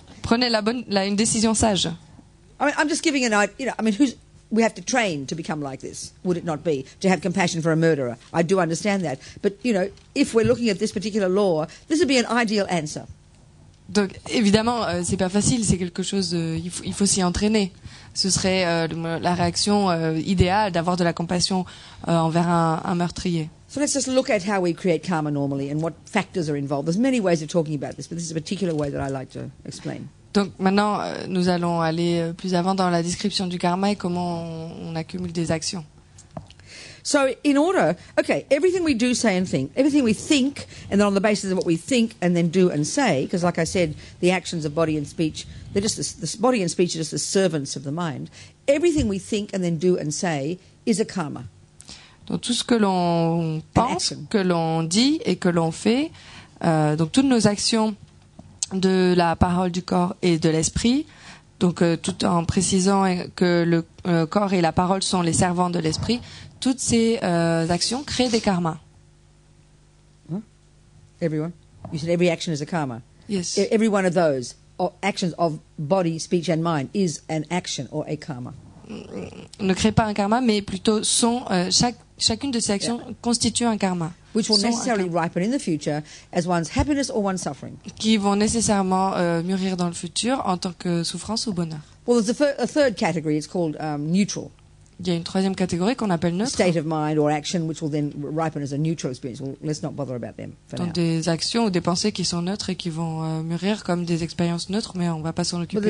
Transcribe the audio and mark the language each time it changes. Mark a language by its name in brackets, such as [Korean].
[French] Prenez une décision sage. [English] I mean, I'm just giving an idea. We have to train to become like this, would it not be? To have compassion for a murderer. I do understand that. But, if we're looking at this particular law, this would be an ideal answer. [French] Donc évidemment, c'est pas facile, c'est quelque chose. Il faut s'y entraîner. Ce serait la réaction idéale d'avoir de la compassion envers un meurtrier. [English] So let's just look at how we create karma normally and what factors are involved. There's many ways of talking about this, but this is a particular way that I like to explain. [French] Donc maintenant, nous allons aller plus avant dans la description du karma et comment on accumule des actions. [English] So in order, everything we do, say and think, everything we think, and then on the basis of what we think and then do and say, because like I said, the actions of body and speech, they're just the body and speech are just the servants of the mind. Everything we think and then do and say is a karma. [French] Donc tout ce que l'on pense, que l'on dit et que l'on fait, donc toutes nos actions de la parole, du corps et de l'esprit, donc tout en précisant que le corps et la parole sont les servants de l'esprit, toutes ces actions créent des karmas. [English] Everyone? You said every action is a karma. Yes. Every one of those actions of body, speech and mind is an action or a karma. [French] Ne crée pas un karma, mais plutôt chacune de ces actions constitue un karma. [English] Which will necessarily ripen in the future as one's happiness or one's suffering. [French] Qui vont nécessairement mûrir dans le futur en tant que souffrance ou bonheur. [English] Well, there's a third category. It's called neutral. [French] Il y a une troisième catégorie qu'on appelle neutre. [English] State of mind or action, which will then ripen as a neutral experience. Well, let's not bother about them for now. [French] Donc des actions ou des pensées qui sont neutres et qui vont mûrir comme des expériences neutres, mais on va pas s'en occuper.